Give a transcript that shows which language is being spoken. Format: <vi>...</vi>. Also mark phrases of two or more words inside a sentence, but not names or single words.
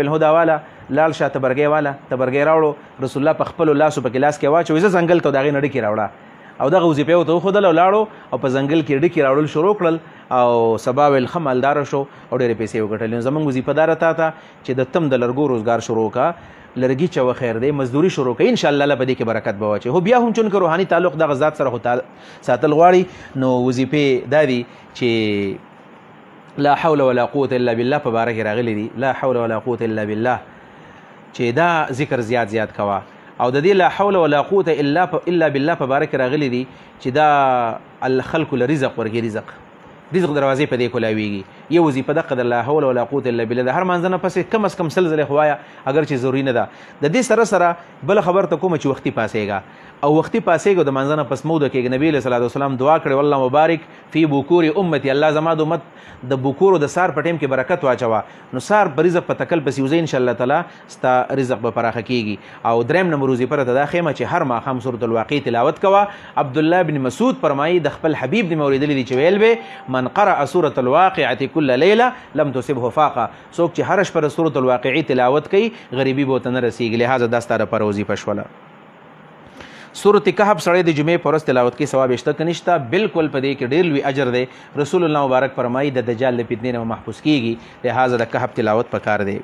<ps>ویل هو دا واله لاړ شه تبرګۍ واله تبرګۍ راوړو. رسول الله په خپلو لاسو په ګلاس کې واچوي زه ځنګل ته د هغې نه ډکې راوړه او دغه وظیفې ورته وښودله او لاړو او په ځنګل کې ډکې راوړل شروع کړل او سبا ویل ښه مالداره شو او ډېرې پیسې وګټلې. نو زموږ وظیفه دا راته ته چې د تم د لرګو روزګار شروع کا لرګي چوه خیر دی مزدوري شروع کړئ انشاءالله الله په دې کې برکت به واچوي. خو بیا هم چون که روحاني تعلق دغه ذات سره خو ساتل غواړي نو وظیفې دا دي چې</ps> <ar>لا حول ولا قوة الا بالله</ar> <ps>په باره کې راغلي دي.</ps> <ar>لا حول ولا قوة الا بالله</ar> <ps>چې دا ذکر زیات زیات کوه او د دې</ps> <ar>لا حول ولا قوة الا بالله</ar> <ps>په باره کې راغلي دي چې دا خلکو له رزق ورکړي. رزق دروازې په دې کولاویږي. یو وظیفه دقه د</ps> <ar>لا حول ولا قوة الا بالله</ar> <ps>د هر مانځه نه پسې کم از کم 100 ځلې خو وایه اگر چې ضروري نه ده. د دې سره سره بله خبر ته کومه چې وختي پاسېږه او وختي پاسېږه د مانځه نه پس موده کېږي. نبي علیه صلات وسلام دعا کړې والله</ps> <ar>مبارک فی بکور امتي.</ar> <ps>الله زما د امت د بکورو د سار په ټیم کې برکت واچوه. نو سار په رزق په تکل پسې وځئ انشاءالله تعالی ستا رزق به پراخه کېږي. او دریم نمبر وظیفه راته دا ښیمه چې هر ماښام سورة الواقع تلاوت کوه. عبدالله بن مسعود فرمایي د خپل حبیب دې مې اورېدلي دي چې ویل به</ps> <ar>من قرأ سورة الواقعة كل ليلة لم تصبه فاقه.</ar> <ps>څوک چې هره شپه د سورة الواقعې تلاوت کوي غریبي به ورته نه رسېږي. لهذا دا ستا دپاره وظیفه شوله. سورة کهف سړی د جمعې په ورځ تلاوت کې ثواب شته که نشته؟ بالکل په دې کې ډېر لوی اجر دی. رسول الله مبارک فرمایي د دجال د فتنې نه محفوظ کېږي. لهذا د کهف تلاوت پکار دی.</ps>